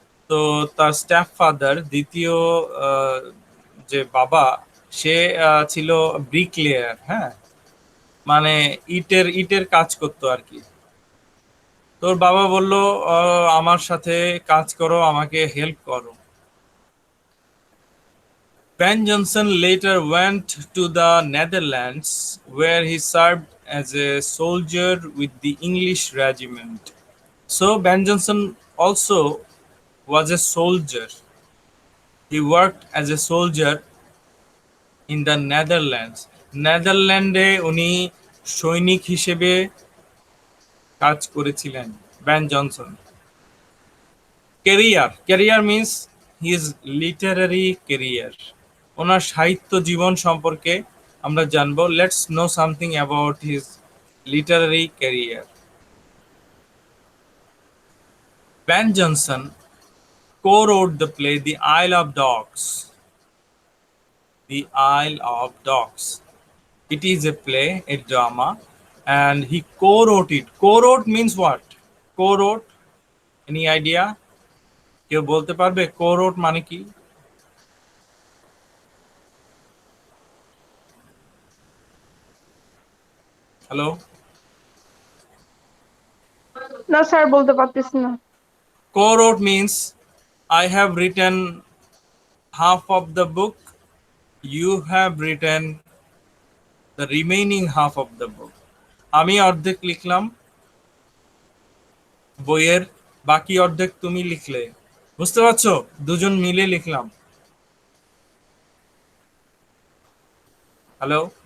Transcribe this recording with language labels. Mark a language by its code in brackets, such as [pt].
[bn] তো তার step father, দ্বিতীয় আহ, যে বাবা, সে ছিল ব্রিকলেয়ার, হ্যাঁ, মানে ইটের ইটের কাজ করতো আর কি। তোর বাবা বলল, আমার সাথে কাজ করো, আমাকে হেল্প করো। [en] Ben Jonson later went to the Netherlands, where he served as a soldier with the English regiment. So Ben Jonson also was a soldier. He worked as a soldier in the Netherlands. [bn] নেদারল্যান্ডে উনি সৈনিক হিসেবে কাজ করেছিলেন Ben Jonson. [en] career means his literary career, [bn] ওনার সাহিত্য জীবন সম্পর্কে আমরা জানবো। [en] Let's know something about his literary career. [bn] Ben Jonson [en] co-wrote the play The Isle of Dogs. The Isle of Dogs. It is a play, a drama, and he co-wrote it. Co-wrote means what? Co-wrote, any idea? [bn] কেউ বলতে পারবে co-wrote মানে কি? Hello? না sir বলতে পারতেছি না। [en] Co-wrote means I have written half of the book, you have written the remaining half of the book. [bn] আমি অর্ধেক লিখলাম বইয়ের, বাকি অর্ধেক তুমি লিখলে। বুঝতে পারছো? দুজন মিলে লিখলাম। হ্যালো?